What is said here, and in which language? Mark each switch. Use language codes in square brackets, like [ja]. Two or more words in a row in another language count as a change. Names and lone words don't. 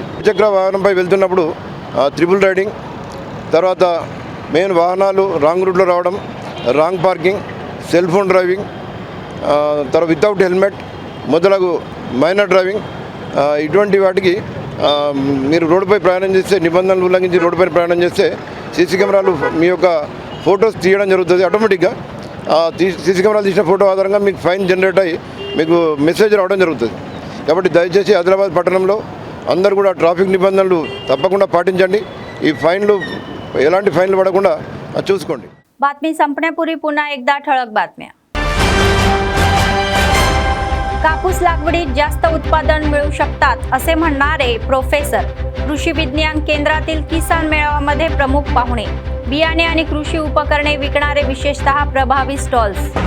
[te] ద్విచక్ర వాహనంపై వెళ్తున్నప్పుడు [en] triple riding, [te] తర్వాత మెయిన్ వాహనాలు రాంగ్ రూట్లో రావడం, [en] wrong parking, cell phone driving, [te] తర్వాత [en] without helmet [te] మొదలగు [en] minor driving, [te] ఇటువంటి వాటికి మీరు రోడ్డుపై ప్రయాణం చేస్తే, నిబంధనలు ఉల్లంఘించి రోడ్డుపై ప్రయాణం చేస్తే సీసీ కెమెరాలు మీ యొక్క ఫొటోస్ తీయడం జరుగుతుంది ఆటోమేటిక్గా. సీసీ కెమెరాలు తీసిన ఫోటో ఆధారంగా మీకు [en] fine generate [te] అయ్యి మీకు మెసేజ్ రావడం జరుగుతుంది. కాబట్టి దయచేసి ఆదిలాబాద్ పట్టణంలో అందరూ కూడా ట్రాఫిక్ నిబంధనలు తప్పకుండా పాటించండి. ఈ ఫైన్లు ఎలాంటి ఫైన్లు పడకుండా చూసుకోండి. [mr] बातमी संपण्यापूर्वी पुन्हा एकदा ठळक बातम्या. कापूस लागवडीत जास्त उत्पादन मिळू शकतात असे म्हणणारे प्रोफेसर. कृषी विज्ञान केंद्रातील किसान मेळाव्यामध्ये प्रमुख पाहुणे. बियाणे आणि कृषी उपकरणे विकणारे विशेषतः प्रभावी स्टॉल्स.